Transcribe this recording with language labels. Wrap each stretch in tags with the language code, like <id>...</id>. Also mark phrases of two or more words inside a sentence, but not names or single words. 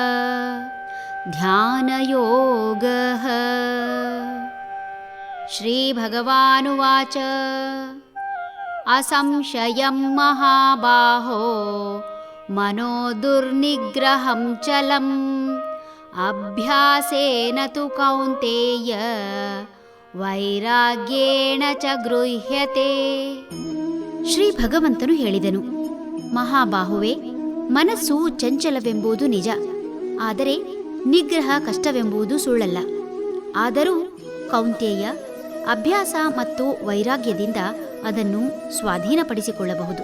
<sa>ಧ್ಯಾನಯೋಗಃ. ಶ್ರೀಭಗವಾನುವಾಚ असंशयं महाबाहो मनो दुर्निग्रहं चलम् अभ्यासेन तु कौन्तेय ವೈರಾಗ್ಯೇಣ ಚ ಗೃಹ್ಯತೆ.</sa> <kn>ಶ್ರೀ ಭಗವಂತನು ಹೇಳಿದನು, ಮಹಾಬಾಹುವೆ, ಮನಸ್ಸು ಚಂಚಲವೆಂಬುದು ನಿಜ, ಆದರೆ ನಿಗ್ರಹ ಕಷ್ಟವೆಂಬುದು ಸುಳ್ಳಲ್ಲ. ಆದರೂ ಕೌಂತೇಯ, ಅಭ್ಯಾಸ ಮತ್ತು ವೈರಾಗ್ಯದಿಂದ ಅದನ್ನು ಸ್ವಾಧೀನಪಡಿಸಿಕೊಳ್ಳಬಹುದು.</kn>